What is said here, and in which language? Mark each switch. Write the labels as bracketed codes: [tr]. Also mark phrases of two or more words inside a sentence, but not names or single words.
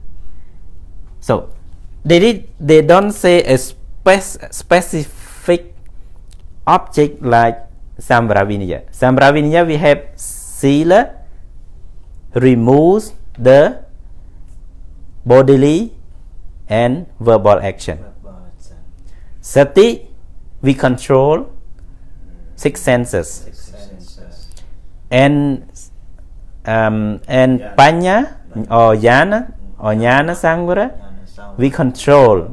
[en] So they don't say a specific object like samvara-vinaya. Samvara-vinaya, we have sila removes the bodily and verbal action. Sati, we control six senses. And panya or [pi] jnana samvara, [en] we control.